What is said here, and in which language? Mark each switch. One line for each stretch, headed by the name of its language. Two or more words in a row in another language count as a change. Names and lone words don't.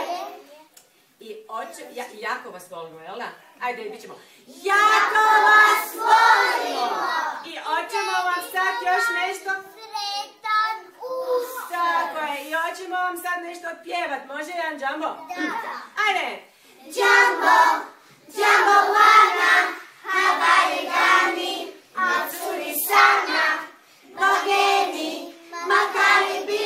Croatian: I jako vas volimo, jel da? Ajde, bit ćemo. Jako vas volimo! I hoćemo vam sad još nešto... Sretan Uskrs! Tako je, i hoćemo vam sad nešto pjevat. Može jedan džambo? Da. Ajde!
Swahili: Džambo, džambo lana, havarigani, matsuri sana, nogeni, makari